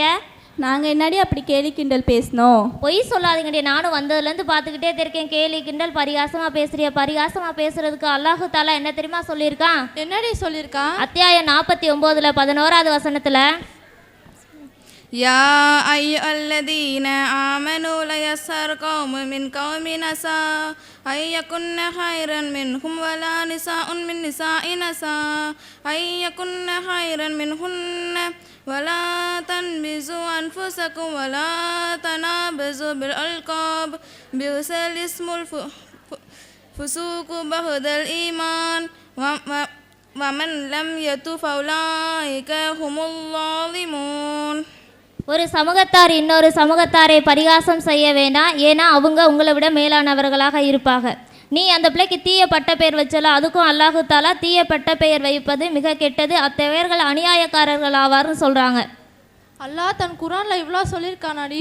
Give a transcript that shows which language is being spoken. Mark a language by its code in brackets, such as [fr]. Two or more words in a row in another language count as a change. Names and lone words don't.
[ta] நாங்கள் என்னடி அப்படி கேலி கிண்டல் பேசினோம்? பொய் சொல்லாதீங்கடி. நானும் வந்ததுலேருந்து பார்த்துக்கிட்டே இருக்கேன், கேலி கிண்டல் பரிகாசமாக பேசுறிய. பரிகாசமாக பேசுறதுக்கு [ar] الله تعالى [ta] என்ன தெரியுமா சொல்லியிருக்கான்? என்னடி சொல்லியிருக்கான்? அத்தியாயம் 49 11வது வசனத்தில், [ar] يا أيها الذين آمنوا لا يسخر قوم من قوم عسى أن يكن خيرا منهم ولا نساء من نساء عسى أن يكن خيرا منهن ولا تنبذوا أنفسكم ولا تنابذوا بالألقاب بئس الاسم الفسوق بعد الإيمان ومن لم يتب فأولئك هم الظالمون. [ta] ஒரு சமூகத்தார் இன்னொரு சமூகத்தாரை பரிகாசம் செய்ய வேண்டாம், ஏன்னா அவங்க உங்களை விட மேலானவர்களாக இருப்பாங்க. நீ அந்த பிள்ளைக்கு தீய பட்ட பெயர் வச்சல, அதுக்கும் [ar] الله تعالى [ta] தீய பட்ட பெயர் வைப்பது மிக கெட்டது, அத்தகையவர்கள் அநியாயக்காரர்கள் ஆவார்னு சொல்கிறாங்க. அல்லாஹ் தன் குரானில் இவ்வளோ சொல்லியிருக்கானாடி.